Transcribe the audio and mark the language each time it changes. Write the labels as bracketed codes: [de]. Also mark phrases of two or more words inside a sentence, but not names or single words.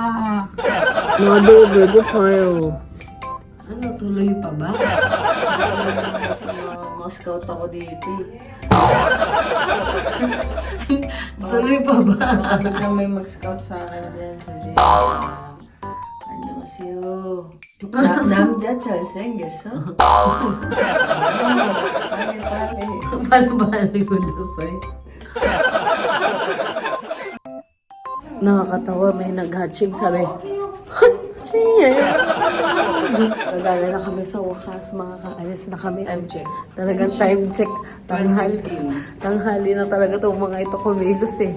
[tl] Bago kayo. Ano, tuloy pa ba? Mga scout ako dito. Tuloy pa ba? Biglang may mag-scout sa akin din. Sabi, [ko] 안녕하세요. 남자 잘생겼어? 빨리. [tl] Balo-balo ko na, soy. Nakakatawa, may nag-hatching, sabi, hatching! Nagala na kami sa wakas, makakaalis na kami. [en] Time check. [tl] Talagang [en] time check. [tl] Tanghali na talaga itong mga ito kumilos eh.